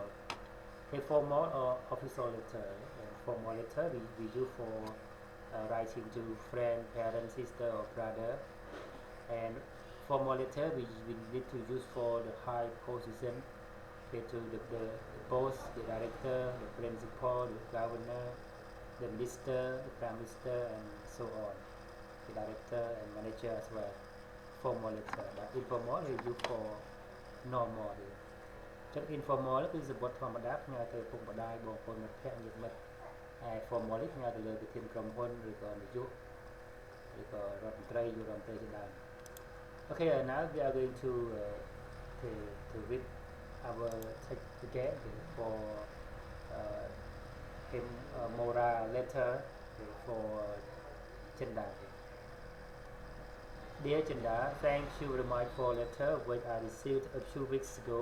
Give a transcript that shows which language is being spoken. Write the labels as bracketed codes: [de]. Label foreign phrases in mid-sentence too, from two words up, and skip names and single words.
[en] A formal or official letter, and formal letter we do for writing to friend, parent, sister or brother, and formal letter we need to use for the high position, okay, to the boss, the director, the principal, the governor, the minister, the prime minister, and so on, the director and manager as well. Formal letter, but informal we use for normal. [km] ចឹង informal គឺសបុតធម្មតាផ្ញើទៅពុកម្ដាយបងប្អូនមិត្តភក្តិញាតិមិត្តហើយ formal នេះផ្ញើទៅលើប្រធានក្រុមហ៊ុនឬក៏នាយកឬក៏រដ្ឋមន្ត្រីយុរដ្ឋមន្ត្រីជាដើម [en] Okay, now we are going to read our text again for Mora letter for Chenda. Dear Chenda, thank you very much for letter which I received a few weeks ago.